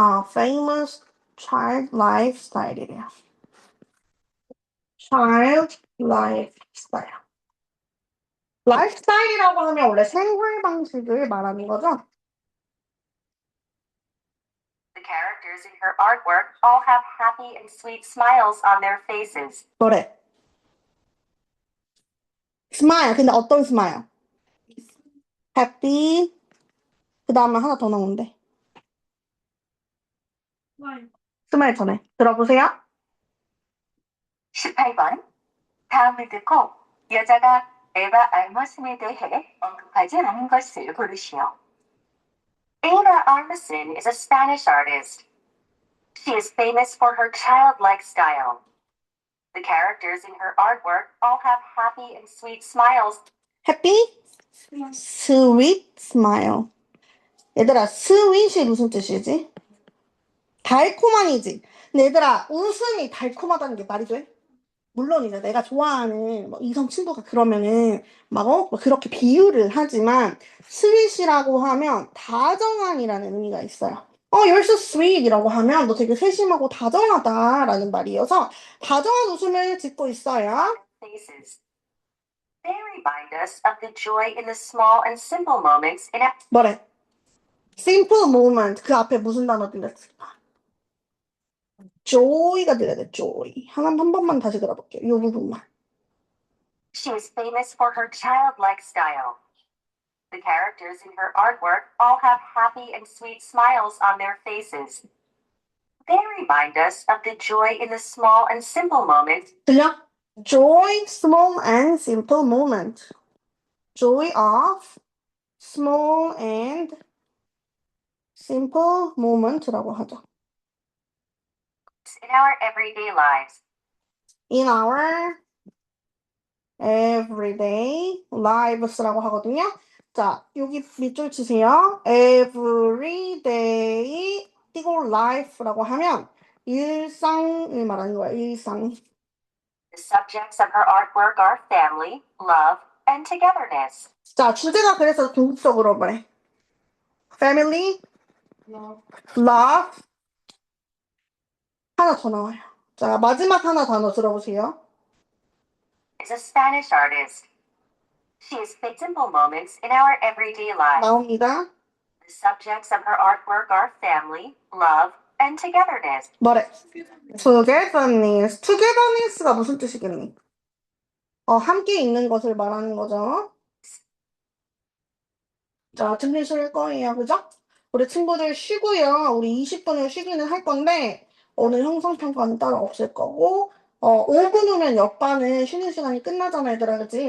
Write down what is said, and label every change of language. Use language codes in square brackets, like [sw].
[en] famous child lifestyle이래요. child lifestyle. [ko] lifestyle이라고 하면 원래 생활 방식을 말하는 거죠? [en] The characters in her artwork all have happy and sweet smiles on their faces. [ko] 뭐래? smile. 근데 어떤 smile? happy. 그 다음에 하나 더 나오는데. smile 전에. 들어보세요. 18번. 다음을 듣고 여자가 에바 알머슨에 대해 언급하지 않은 것을 고르시오. [en] Eva Armisen is a Spanish artist. She is famous for her childlike style. The characters in her artwork all have happy and sweet smiles. happy, sweet smile. [ko] 얘들아, sweet이 무슨 뜻이지? 달콤한이지. 근데 얘들아, 웃음이 달콤하다는 게 말이 돼? 물론 이제 내가 좋아하는 뭐 이성 친구가 그러면은 막 그렇게 비유를 하지만 sweet이라고 하면 다정한이라는 의미가 있어요. [en] you're so sweet [ko] 이라고 하면 너 되게 세심하고 다정하다라는 말이어서 다정한 웃음을 짓고 있어요. [en] Faces. They remind us of the joy in the small and simple moments in a [ko] 뭐래? [en] simple moment. [ko] 그 앞에 무슨 단어 들렸을까? joy가 들려야 돼. joy. 한 번만 다시 들어볼게요. 이 부분만. [en] She is famous for her childlike style. The characters in her artwork all have happy and sweet smiles on their faces. They remind us of the joy in the small and simple moments. [ko] 들려? [en] joy, small and simple moment. joy of small and simple moment [ko] 라고 하죠. [en] In our everyday lives. in our everyday lives라고 [ko] 하거든요. 자, 여기 밑줄 치세요. everyday 이거 life라고 하면 일상을 말하는 거야. 일상. [en] The subjects of her artwork are family, love, and togetherness. [ko] 자, 주제가 그래서 궁극적으로 뭐래? [en] family, love, [ko] love. 하나 더 나와요. 자, 마지막 하나 단어 들어보세요. [en] Is a Spanish artist. She has big simple moments in our everyday lives. [ko] 나옵니다. [en] The subjects of her artwork are family, love, and togetherness. [ko] 뭐래? togetherness. togetherness가 무슨 뜻이겠니? 함께 있는 것을 말하는 거죠. 자, 들리실 거예요. 그죠? 우리 친구들 쉬고요. 우리 20분을 쉬기는 할 건데, 오늘 형성평가는 따로 없을 거고, 5분 후면 옆반은 쉬는 시간이 끝나잖아, 얘들아. 그치?